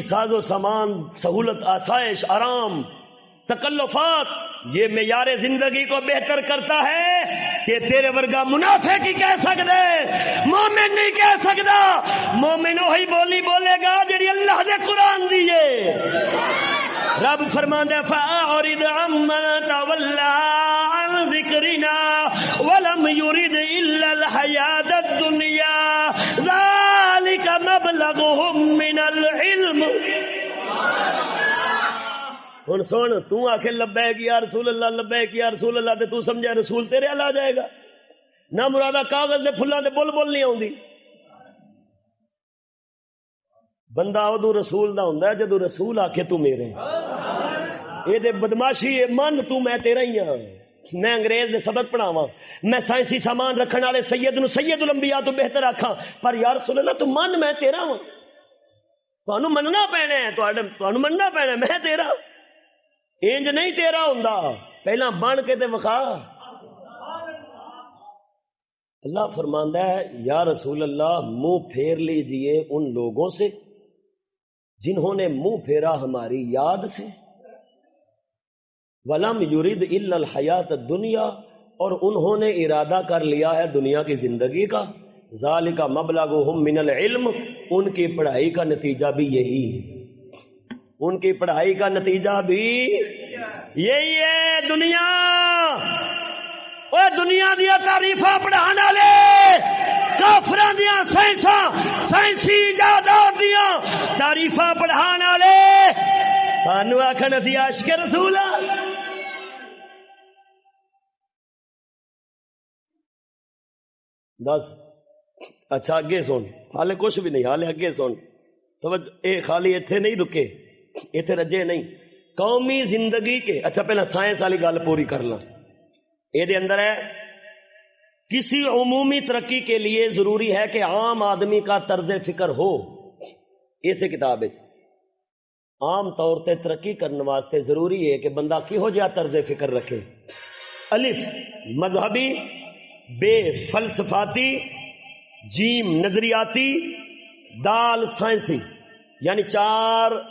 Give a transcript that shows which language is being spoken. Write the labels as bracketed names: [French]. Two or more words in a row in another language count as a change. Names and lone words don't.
[Urdu] ساز و سامان سہولت آسائش آرام تکلفات یہ معیار زندگی کو بہتر کرتا ہے کہ [Punjabi] تیرے ورگا [Urdu] منافق ہی کہہ سکتے مومن نہیں کہہ سکتا مومن وہی بولی بولے گا جی اللہ نے قرآن دیے [Punjabi] رب فرماندا [Arabic] فَأَعْرِضْ عَمَّنْ تَوَلَّى عَنْ ذِكْرِنَا وَلَمْ يُرِدْ إِلَّا الْحَيَاةَ الدُّنْيَا ذَلِكَ مَبْلَغُهُمْ مِنَ الْعِلْمِ [Punjabi] ہن سن تو آکھے [Arabic] لبیک یا رسول اللہ لبیک یا رسول اللہ [Punjabi] تے تو سمجھا رسول تیرے ال آ جائے گا نہ مرادا کاغذ دے پھلاں دے بل بل نہیں آوندی بندہ ادو رسول دا ہوندا ہے جدو رسول آکھے تو میرے اے دے بدماشی من تو میں تیرا ہی ہاں میں انگریز دے سبق پڑھاواں میں سائنسی سامان رکھن والے سید نو سید الانبیاء تو بہتر آکھاں پر [Arabic] یا رسول اللہ [Punjabi] تو من میں تیرا ہاں تانوں مننا پینا ہے تانوں مننا پینا ہے میں تیرا انج نہیں تیرا ہوندا پہلا بن کے تے وکھا [Urdu] اللہ فرماندا ہے [Arabic] یا رسول اللہ [Urdu] منہ پھیر لیجئے ان لوگوں سے جنہوں نے منہ پھیرا ہماری یاد سے [Arabic] وَلَمْ يُرِدْ إِلَّا الْحَيَاةَ الدُّنْيَا [Urdu] اور انہوں نے ارادہ کر لیا ہے دنیا کی زندگی کا [Arabic] ذَلِكَ مَبْلَغُهُمْ مِنَ الْعِلْمِ [Urdu] ان کی پڑھائی کا نتیجہ بھی یہی ہے ان کی پڑھائی کا نتیجہ بھی یہی ہے [Punjabi] دنیا دیا تعریفاں پڑھانے والے کافراں دیا سائنسی ایجادات دیا تعریفاں پڑھانے والے سانو آکھن اسی عاشق رسول بس اچھا اگے سن حالے کچھ بھی نہیں حالے اگے سن اے خالی ایتھے نہیں رکے ایتھے رجے نہیں [Urdu] قومی زندگی کے اچھا پہلا سائنس والی گل پوری کر لیں یہ دے اندر ہے کسی عمومی ترقی کے لیے ضروری ہے کہ عام آدمی کا طرز فکر ہو اسے کتاب ہے [Punjabi] عام طور تے ترقی کرنے واسطے ضروری ہے کہ بندہ کہو جہا طرز فکر رکھے [Urdu] الف مذہبی بے فلسفاتی جیم نظریاتی دال سائنسی یعنی 4